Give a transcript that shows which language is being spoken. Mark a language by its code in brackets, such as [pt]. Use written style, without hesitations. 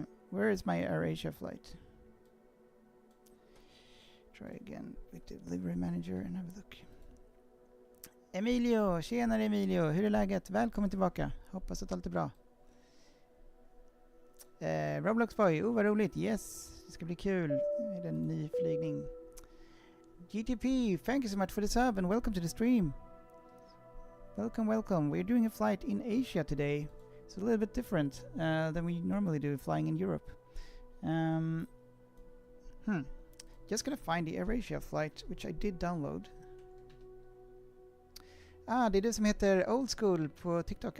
[en] Where is my AirAsia flight? Try again with the delivery manager and have a look. [sv] Emilio, tjenare Emilio, hur är läget? Välkommen tillbaka. Hoppas att allt är bra. Roblox Boy, vad roligt. Yes, det ska bli kul med en ny flygning. [en] GTP, thank you so much for the sub and welcome to the stream. Welcome. We're doing a flight in Asia today. It's a little bit different than we normally do flying in Europe. Just gonna find the AirAsia flight, which I did download. [sv] Det är det som heter Old School på TikTok.